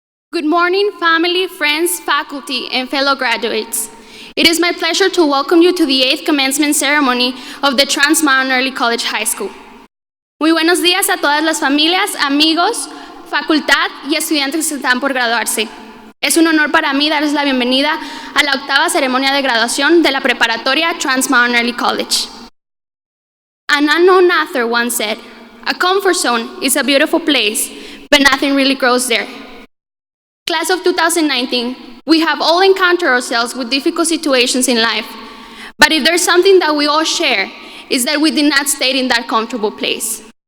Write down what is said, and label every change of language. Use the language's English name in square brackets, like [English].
[English] Good morning, family, friends, faculty, and fellow graduates. It is my pleasure to welcome you to the 8th commencement ceremony of the TransMountain Early College High School. [Spanish] Muy buenos días a todas las familias, amigos, facultad y estudiantes que están por graduarse. Es un honor para mí darles la bienvenida a la 8ª ceremonia de graduación de la preparatoria TransMountain Early College. [English] An unknown author once said, "A comfort zone is a beautiful place, but nothing really grows there." Class of 2019, we have all encountered ourselves with difficult situations in life, but if there's something that we all share, is that we did not stay in that comfortable place.